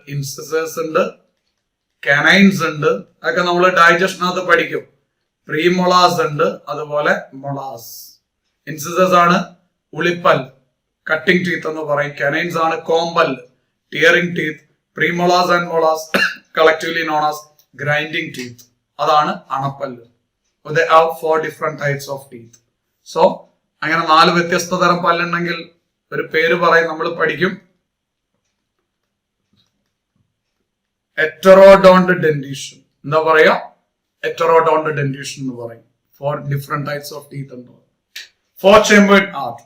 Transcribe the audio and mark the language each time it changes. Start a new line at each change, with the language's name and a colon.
Malayalam: Incisors ഉണ്ട്, canines ഉണ്ട്. അതൊക്കെ നമ്മൾ ഡൈജഷനകത്ത് പഠിക്കും. പ്രീമൊളാസ് ഉണ്ട്, അതുപോലെ മൊളാസ്. ഇൻസിസേഴ്സ് ആണ് ഉളിപ്പല്ല്, കട്ടിംഗ് ടീത്ത് എന്ന് പറയും. കനൈൻസ് ആണ് കോമ്പല്ല്, tearing teeth.
English: Premolars and molars collectively known as grinding teeth.
Malayalam: അതാണ് അണപ്പല്ല്.
English: They have 4 different types of teeth.
Malayalam: So അങ്ങനെ 4 വ്യത്യസ്ത തരം പല്ലുണ്ടെങ്കിൽ ഒരു പേര് പറയും, നമ്മൾ പഠിക്കും. എറ്ററോഡോണ്ട് ഡെന്റീഷൻ. എന്താ പറയാ? എറ്ററോഡോണ്ട് ഡെന്റീഷൻ എന്ന് പറയും.
English: 4 different types of teeth ഉണ്ട്. 4 chambered heart.